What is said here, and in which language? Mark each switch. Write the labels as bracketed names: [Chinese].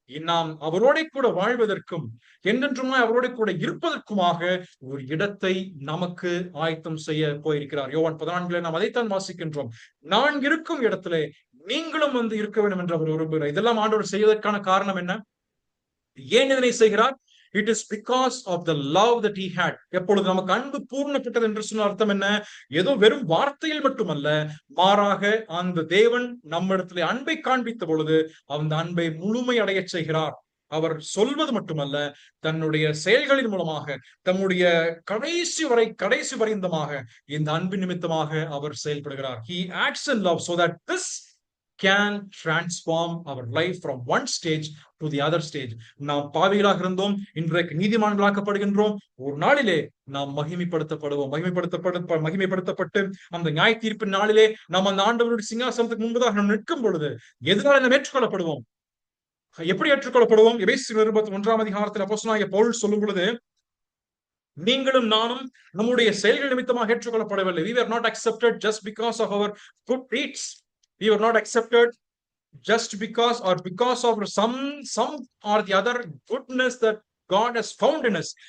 [Tamil] நாம் அவரோட கூட வாழ்வதற்கும் என்றென்றுமா அவரோட கூட இருப்பதற்குமாக ஒரு இடத்தை நமக்கு ஆயத்தம் செய்ய போயிருக்கிறார். யோவான் 14 நாம் அதைத்தான் வாசிக்கின்றோம். நான் இருக்கும் இடத்திலே நீங்களும் இருக்க வேண்டும் என்று அவர் விரும்புகிறார். இதெல்லாம் ஆண்டவர் செய்வதற்கான காரணம் என்ன? ஏன் இதனை செய்கிறார்? [English] It is because of the love that he had. [Tamil] எப்பொழுது நமக்கு அன்பு பூர்ணப்பட்டது என்று சொன்ன அர்த்தம் என்ன? ஏதோ வெறும் வார்த்தையில் மட்டுமல்ல, மாறாக அந்த தேவன் நம்மிடத்திலே அன்பை காண்பித்த பொழுது அந்த அன்பை முழுமை அடைய செய்கிறார். அவர் சொல்வது மட்டுமல்ல, தன்னுடைய செயல்களின் மூலமாக தம்முடைய கடைசி வரைந்தமாக இந்த அன்பின் நிமித்தமாக அவர் செயல்படுகிறார். [English] He acts in love so that this can transform our life from one stage to the other stage. [Tamil] நாம் பாவிகளாக இருந்தோம், இன்றைக்கு நீதிமான்களாக்கப்படுகின்றோம். ஒரு நாளிலே நாம் மகிமைப்படுத்தப்பட்டு அந்த நியாய தீர்ப்பின் நாளிலே நாம் அந்த ஆண்டவருடைய சிங்காசனத்துக்கு முன்பதாக நாம் நிற்கும் பொழுது எதனால நாம் ஏற்றுக்கொள்ளப்படுவோம்? எப்படி ஏற்றுக்கொள்ளப்படுவோம்? எபேசியர் 1 அதிகாரத்தில் அப்போஸ்தலனாகிய பவுல் சொல்லும் பொழுது, நீங்களும் நானும் நம்முடைய செயல்கள் நிமித்தமாக ஏற்றுக்கொள்ளப்படவில்லை. [English] We were not accepted just because of our good deeds. We were not accepted just because of some or the other goodness that God has found in us.